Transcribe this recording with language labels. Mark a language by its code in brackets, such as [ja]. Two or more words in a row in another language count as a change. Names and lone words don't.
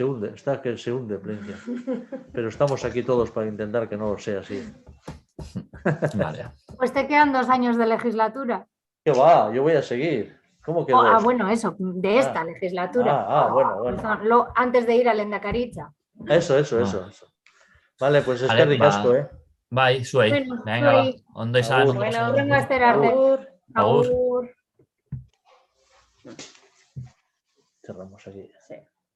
[es] se hunde, está que se hunde Plencia. Pero estamos aquí todos para intentar que no sea así. vale. Pues te quedan 2 años de legislatura. ¿Qué va? Yo voy a seguir. ¿Cómo que dos? Bueno, eso, de esta Ah, legislatura. bueno. Antes de ir a Lehendakaritza. Eso. Vale, pues es que Vale, ricasco, va. ¿eh? [eu] Bai, zuei. [es] Bueno, Venga, va. [eu] zuei. Ondo izan, Agur. ondo [es] Bueno, pasado. [eu] Hurrengo astera arte. agur. Agur. Agur. [es] Cerramos aquí. Sí.